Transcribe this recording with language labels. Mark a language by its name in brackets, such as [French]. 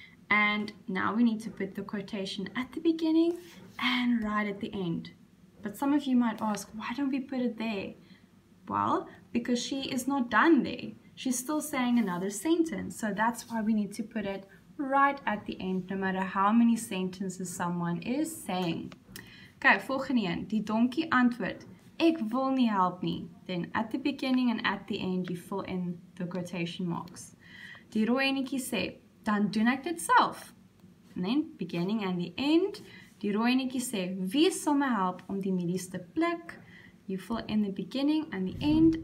[English] And now we need to put the quotation at the beginning and right at the end. But some of you might ask, why don't we put it there? Well, because she is not done there. She's still saying another sentence. So that's why we need to put it right at the end, no matter how many sentences someone is saying. [Afrikaans] Okay, volgende een. Die donkie antwoord, ek wil nie help nie. [English] Then at the beginning and at the end, you fill in the quotation marks. [Afrikaans] Die rooi enetjie sê, dan doen ek dit self. [English] And then beginning and the end. [Afrikaans] Die rooi enetjie sê, wie sal my help om die mielies te pluk? [English] You fill in the beginning and the end.